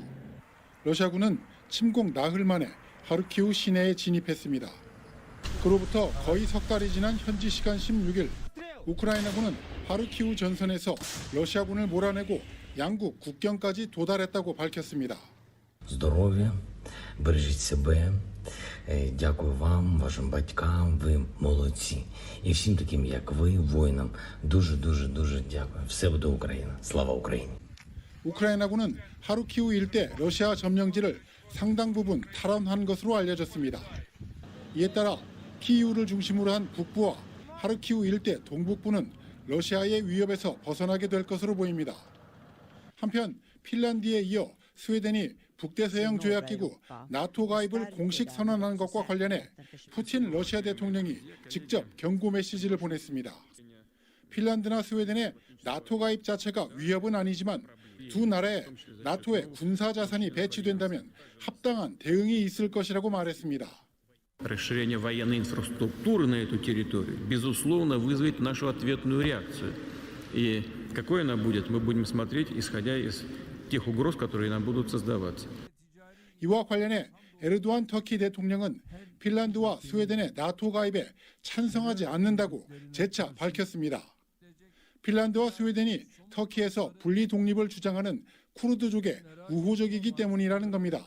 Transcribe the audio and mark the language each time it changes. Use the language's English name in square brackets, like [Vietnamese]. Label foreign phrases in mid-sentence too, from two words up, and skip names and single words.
[Korean] 러시아군은 침공 나흘 만에 하르키우 시내에 진입했습니다. 그로부터 거의 석 달이 지난 현지 시간 16일 우크라이나군은 하르키우 전선에서 러시아군을 몰아내고 양국 국경까지 도달했다고 밝혔습니다. [Ukrainian] Здоров'я, бережіть себе. Дякую вам, вашим батькам, ви молодці. І всім таким, як ви, воїнам, дуже дякую. Все буде Україна. Слава Україні. [Korean] 우크라이나군은 하르키우 일대 러시아 점령지를 상당 부분 탈환한 것으로 알려졌습니다. 이에 따라 키이우를 중심으로 한 북부와 하르키우 일대 동북부는 러시아의 위협에서 벗어나게 될 것으로 보입니다. 한편 핀란드에 이어 스웨덴이 북대서양 조약기구 나토 가입을 공식 선언한 것과 관련해 푸틴 러시아 대통령이 직접 경고 메시지를 보냈습니다. 핀란드나 스웨덴의 나토 가입 자체가 위협은 아니지만 두 나라에 나토의 군사 자산이 배치된다면 합당한 대응이 있을 것이라고 말했습니다. [Russian] Расширение военной инфраструктуры на эту территорию, безусловно, вызовет нашу ответную реакцию. И какой она будет, мы будем смотреть, исходя из тех угроз, которые нам будут создаваться. [Korean] 이와 관련해 에르도안 터키 대통령은 핀란드와 스웨덴의 나토 가입에 찬성하지 않는다고 재차 밝혔습니다. 핀란드와 스웨덴이 터키에서 분리 독립을 주장하는 쿠르드족의 우호적이기 때문이라는 겁니다.